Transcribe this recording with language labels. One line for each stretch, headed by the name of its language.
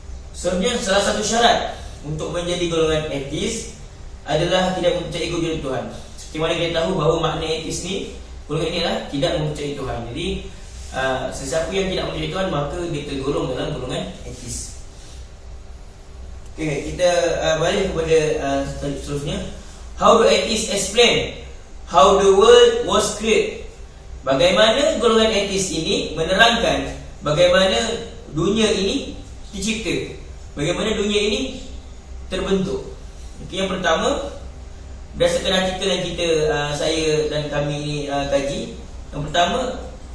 Malay: Sebenarnya salah satu syarat untuk menjadi golongan atheis adalah tidak mempercayai kewujudan Tuhan. Seperti mana kita tahu bahawa makna atheis ni, golongan ini adalah tidak mempercayai Tuhan. Jadi sesiapa yang tidak mempercayai Tuhan, maka dia tergolong dalam golongan atheis. Okay, kita balik kepada seterusnya.
English: How do atheists explain how the world was created?
Malay: Bagaimana golongan atheis ini menerangkan bagaimana dunia ini dicipta, bagaimana dunia ini terbentuk. Okay, yang pertama, berdasarkan artikel yang saya dan kami kaji, yang pertama,